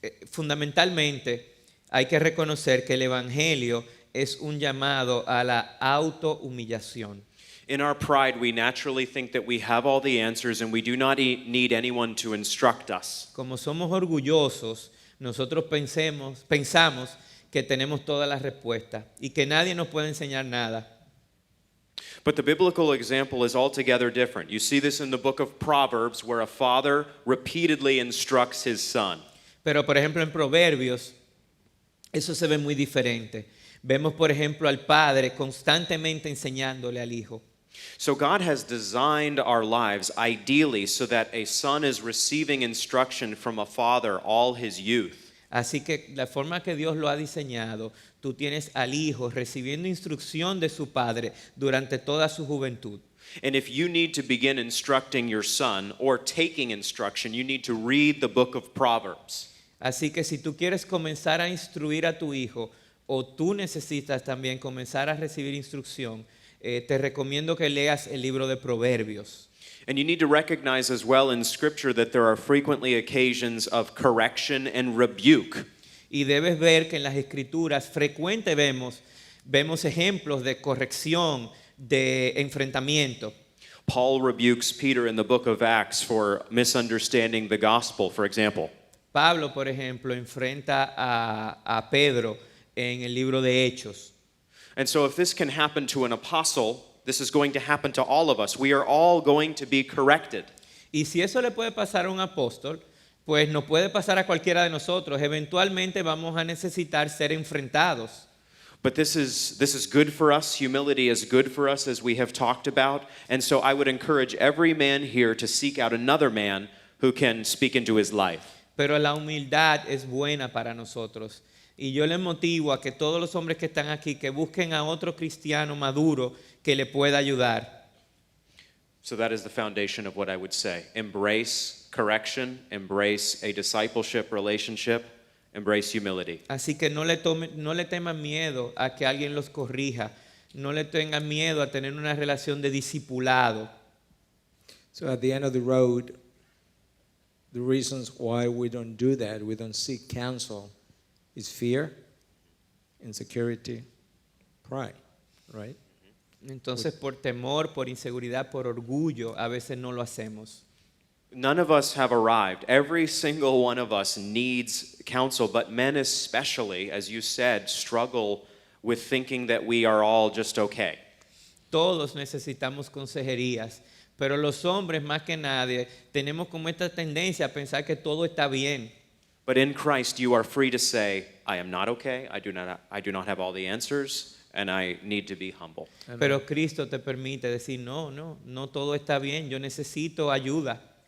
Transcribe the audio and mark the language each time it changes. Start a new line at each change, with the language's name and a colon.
Spanish: Fundamentalmente, hay que reconocer que el evangelio es un llamado a la autohumillación.
English: In our pride, we naturally think that we have all the answers and we do not need anyone to instruct us.
Spanish: Como somos orgullosos, nosotros pensamos que tenemos todas las respuestas y que nadie nos puede enseñar nada.
English: But the biblical example is altogether different. You see this in the book of Proverbs, where a father repeatedly instructs his son.
Spanish: Pero, por ejemplo, en Proverbios, eso se ve muy diferente. Vemos, por ejemplo, al padre constantemente enseñándole al hijo.
English: So God has designed our lives ideally so that a son is receiving instruction from a father all his youth.
Spanish: Así que la forma que Dios lo ha diseñado, tú tienes al hijo recibiendo instrucción de su padre durante toda su juventud.
English: And if you need to begin instructing your son or taking instruction, you need to read the book of Proverbs.
Spanish: Así que si tú quieres comenzar a instruir a tu hijo o tú necesitas también comenzar a recibir instrucción, te recomiendo que leas el libro de Proverbios.
English: And you need to recognize as well in Scripture that there are frequently occasions of correction and rebuke.
Spanish: Y debes ver que en las escrituras frecuente vemos ejemplos de corrección, de enfrentamiento.
English: Paul rebukes Peter in the book of Acts for misunderstanding the gospel, for example.
Spanish: Pablo, por ejemplo, enfrenta a Pedro en el libro de Hechos.
English: And so if this can happen to an apostle, this is going to happen to all of us. We are all going to be corrected.
Spanish: Y si eso le puede pasar a un apóstol, pues nos puede pasar a cualquiera de nosotros. Eventualmente vamos a necesitar ser enfrentados.
English: But this is good for us. Humility is good for us, as we have talked about. And so I would encourage every man here to seek out another man who can speak into his life.
Spanish: Pero la humildad es buena para nosotros. Y yo les motivo a que todos los hombres que están aquí, que busquen a otro cristiano maduro que le pueda ayudar.
English: So that is the foundation of what I would say. Embrace correction, embrace a discipleship relationship, embrace humility.
Spanish: Así que no le teman miedo a que alguien los corrija. No le tengan miedo a tener una relación de discipulado.
English: So at the end of the road, the reasons why we don't do that, we don't seek counsel, is fear, insecurity, pride, right?
Spanish: Entonces, por temor, por inseguridad, por orgullo, a veces no lo hacemos.
English: None of us have arrived. Every single one of us needs counsel, but men especially, as you said, struggle with thinking that we are all just okay.
Spanish: Todos necesitamos consejerías, pero los hombres más que nadie tenemos como esta tendencia a pensar que todo está bien.
English: But in Christ, you are free to say, I am not okay, I do not have all the answers, and I need to be humble.
Spanish: Pero Cristo te permite decir, no todo está bien, yo necesito ayuda.